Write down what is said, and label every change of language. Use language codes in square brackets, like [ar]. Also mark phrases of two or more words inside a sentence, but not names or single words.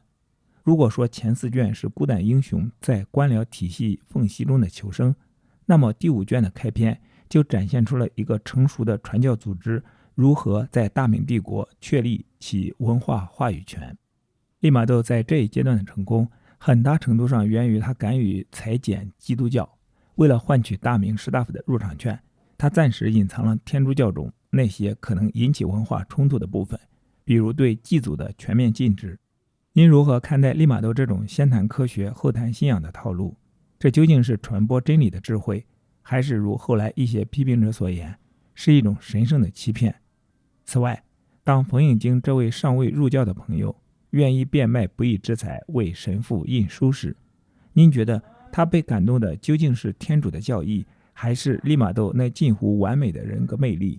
[zh] 如果說前4卷是孤膽英雄在官僚體系縫隙中的求生，那麼第5卷的開篇就展現出了一個成熟的傳教組織如何在大明帝國確立其文化話語權。利瑪竇在這一階段的成功，很大程度上源於他敢於裁剪基督教。為了換取大明士大夫的入場券，他暫時隱藏了天主教中那些可能引起文化衝突的部分，比如对祭祖的全面禁止。您如何看待利瑪窦這種先談科學後談信仰的套路？這究竟是傳播真理的智慧，還是如後來一些批評者所言，是一種神聖的欺騙？此外，當馮應京這位尚未入教的朋友願意變賣不義之財為神父印書時，您覺得他被感動的究竟是天主的教義，還是利瑪竇那近乎完美的人格魅力？